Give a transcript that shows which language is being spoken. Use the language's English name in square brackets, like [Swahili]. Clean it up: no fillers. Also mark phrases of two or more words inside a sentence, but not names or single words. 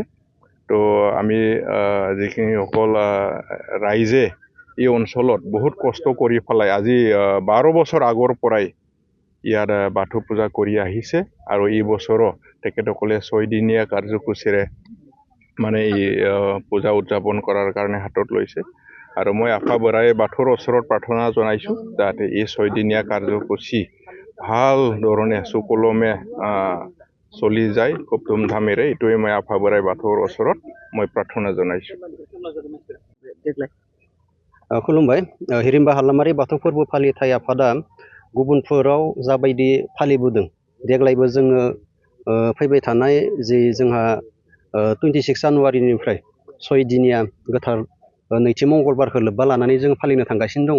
[Assamese] তো আমি যিখিনি সকল ৰাইজে এই অঞ্চলত বহুত কষ্ট কৰি পেলাই আজি 12 বছৰ আগৰ পৰাই ইয়াত বাথৌ পূজা কৰি আহিছে আৰু এই বছৰো তেখেতসকলে 6 দিনীয়া কাৰ্যসূচীৰে মানে এই পূজা উদযাপন কৰাৰ কাৰণে হাতত লৈছে। আৰু মই আশা বৰাই বাথৌৰ ওচৰত প্ৰাৰ্থনা জনাইছোঁ যাতে এই 6 দিনীয়া কাৰ্যসূচী ভাল ধৰণে সুকলমে চলি যায় খুব ধুমধামেৰে। এইটোৱে মই আশা বৰাই বাথৌৰ ওচৰত মই প্ৰাৰ্থনা জনাইছোঁ। [Bodo] खुलुमबाय। हिरिम्बा हालामारि बाथौ फोरबो फालिथाय आफादा गुबुनफोराव जाबायदि फालिबोदों देग्लायबो जोङो फैबाय थानाय जे जोंहा 26 जानुवारिनिफ्राय 6 दिनिया गोथार नैथि मंगलबारखौ लोब्बा लानानै जों फालिनो थांगासिनो दङ।